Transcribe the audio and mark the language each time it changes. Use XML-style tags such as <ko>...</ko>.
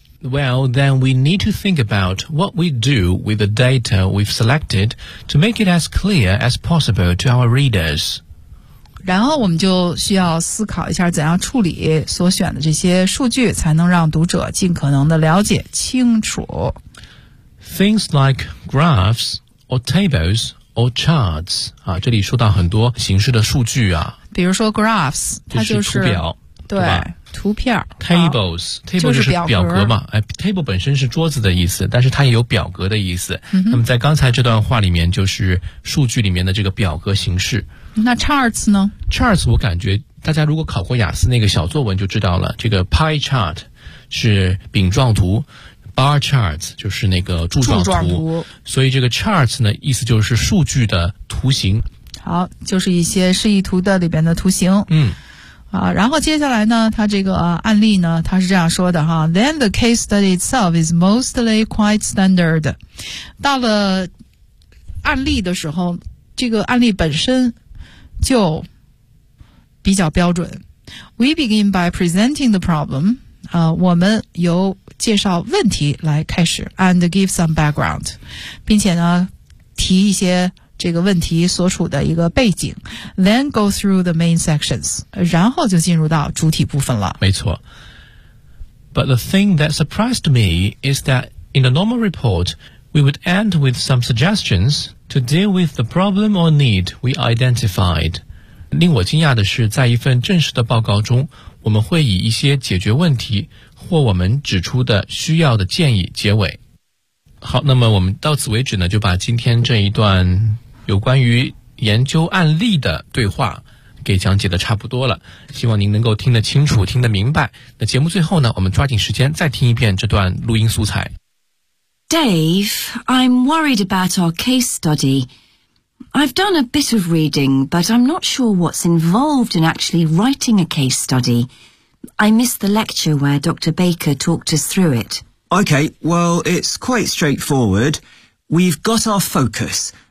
<en>Well, then we need to think about what we do with the data we've selected to make it as clear as possible to our readers.</en> <zh>然后我们就需要思考一下怎样处理所选的这些数据才能让读者尽可能的了解清楚。</zh> <en>Things like graphs or tables or charts.</en> <zh>啊，这里说到很多形式的数据啊。比如说 graphs, 它就是图表。对。图片</zh> <en>tables、啊、 table</en> <zh>就是表格嘛、哎、table 本身是桌子的意思，但是它也有表格的意思、嗯、那么在刚才这段话里面就是数据里面的这个表格形式。那 charts 呢？ charts 我感觉大家如果考过雅思那个小作文就知道了，这个 pie chart 是饼状图， bar charts 就是那个柱状柱状图，所以这个 charts 呢意思就是数据的图形。好，就是一些示意图的里边的图形。嗯啊，然后接下来呢，他这个、啊、案例呢，他是这样说的哈。</zh> <en>Then the case study itself is mostly quite standard.</en> <zh>到了案例的时候，这个案例本身就比较标准。</zh> <en>We begin by presenting the problem.</en> <zh>啊，我们由介绍问题来开始</zh> <en>，and give some background，</en> <zh>并且呢，提一些。这个问题所处的一个背景</zh> <en>then go through the main sections，</en> <zh>然后就进入到主体部分了。没错。</zh> <en>But the thing that surprised me is that in a normal report we would end with some suggestions to deal with the problem or need we identified。</en> <zh>令我惊讶的是，在一份正式的报告中，我们会以一些解决问题或我们指出的需要的建议结尾。好，那么我们到此为止呢，就把今天这一段有关于研究案例的对话给讲解的差不多了，希望您能够听得清楚，听得明白。那节目最后呢，我们抓紧时间再听一遍这段录音素材。</zh> <en>Dave, I'm worried about our case study. I've done a bit of reading, but I'm not sure what's involved in actually writing a case study. I missed the lecture where Dr. Baker talked us through it. Okay, well, it's quite straightforward. We've got our focus.</en>